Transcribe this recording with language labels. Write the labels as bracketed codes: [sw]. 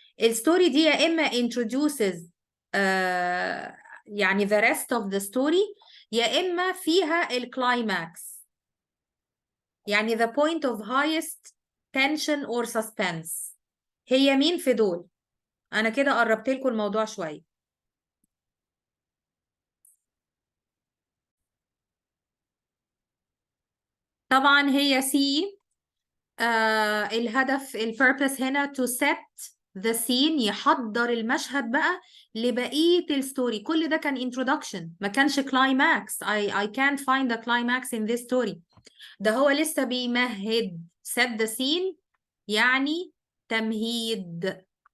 [ar] الستوري دي يا اما [en] introduces يعني the rest of the story، [ar] يا اما فيها الكلايماكس، يعني [en] the point of highest tension or suspense. [ar] هي مين في دول؟ انا كده قربت لكم الموضوع شويه. طبعا هي سي. الهدف البيربس هنا [en] to set the scene، [ar] يحضر المشهد بقى لبقية الستوري. كل ده كان introduction، ما كانش climax. [en] I can't find the climax in this story. [ar] ده هو لسه بيمهد. set the scene يعني تمهيد.